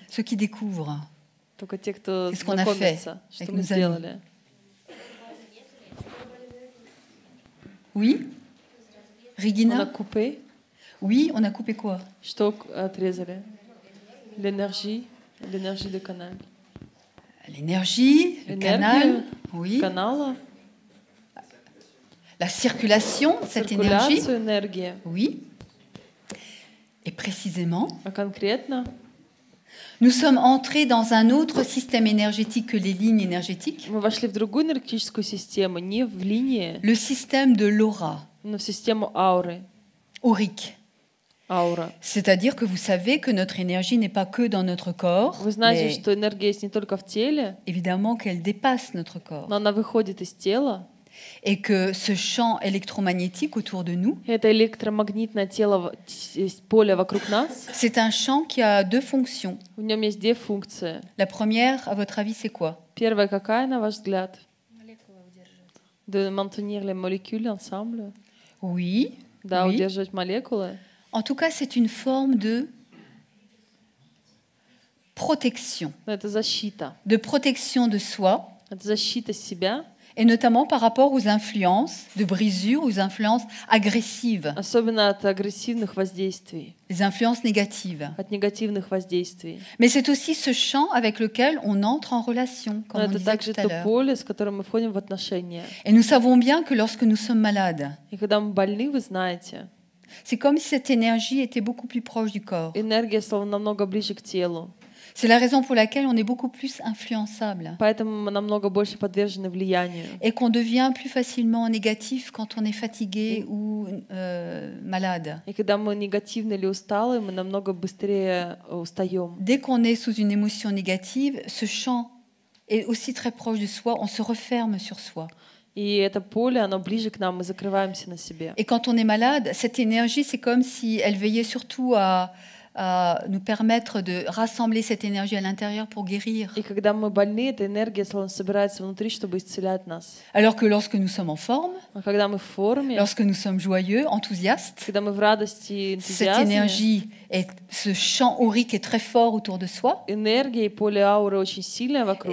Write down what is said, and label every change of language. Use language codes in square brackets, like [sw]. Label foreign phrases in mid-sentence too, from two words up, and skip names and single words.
[fr] Ceux qui découvrent. [ru] Только те, кто [fr] Qu'est-ce qu'on a fait [ru] знакомится. Что [fr] avec [ru] мы [fr] nos amis? [ru] сделали? [fr] Oui? On a Regina? coupé. Oui, on a coupé quoi? [ru] Что отрезали? [fr] L'énergie de canal. L'énergie, le Énergie. canal, oui. [ru] Канала. [fr] La circulation de cette énergie, [ru] Циркуляцию энергии. [fr] oui. Et précisément, [ru] А конкретно [fr] nous sommes entrés dans un autre système énergétique que les lignes énergétiques, [ru] мы вошли в другую энергетическую систему, не в линии, [fr] le système de l'aura, [ru] но в систему ауры. [fr] aurique. [ru] Аура. [fr] C'est-à-dire que vous savez que notre énergie n'est pas que dans notre corps, [ru] Вы знаете, [fr] mais [ru] что энергия есть не только в теле, [fr] évidemment qu'elle dépasse notre corps. [ru] но она выходит из тела. [fr] Et que ce champ électromagnétique autour de nous, [ru] И это электромагнитное тело, поле вокруг нас. [fr] c'est un champ qui a deux fonctions. [ru] В нем есть две функции. [fr] La première, à votre avis, c'est quoi? [ru] Первая какая, на ваш взгляд? [fr] De maintenir les molécules ensemble. Oui. [ru] Да, [fr] oui. [ru] удерживать молекулы. [fr] En tout cas, c'est une forme de protection. [ru] Но это защита. [fr] De protection de soi, [ru] Это защита себя, [fr] et notamment par rapport aux influences de brisure, aux influences agressives, [ru] особенно от агрессивных воздействий, [fr] les influences négatives. [ru] от негативных воздействий. [fr] Mais c'est aussi ce champ avec lequel on entre en relation, comme [ru] Но [fr] on [ru] это [fr] disait [ru] также [fr] tout à [ru] то [fr] l'heure. [ru] поле, с которым мы входим в отношения. [fr] Et nous savons bien que lorsque nous sommes malades, [ru] И когда мы больны, вы знаете, [fr] c'est comme si cette énergie était beaucoup plus proche du corps. [ru] энергия словно намного ближе к телу. [fr] C'est la raison pour laquelle on est beaucoup plus influençable [ru] Поэтому мы намного больше подвержены влиянию. [fr] et qu'on devient plus facilement négatif quand on est fatigué ou malade. [ru] И когда мы негативны или усталы, мы намного быстрее устаем. [fr] Dès qu'on est sous une émotion négative, ce champ est aussi très proche de soi, on se referme sur soi. [ru] И это поле, оно ближе к нам, мы закрываемся на себе. [fr] Et quand on est malade, cette énergie, c'est comme si elle veillait surtout à nous permettre de rassembler cette énergie à l'intérieur pour guérir. [ru] И когда мы больны, эта энергия словно собирается внутри, чтобы исцелять нас. [fr] Alors que lorsque nous sommes en forme, [ru] А когда мы в форме, [fr] lorsque nous sommes joyeux, enthousiastes, [ru] когда мы в радости и [fr] cette [ru] энтузиазме, [fr] énergie, ce champ aurique est très fort autour de soi. [ru] энергия и поле ауры очень сильное вокруг.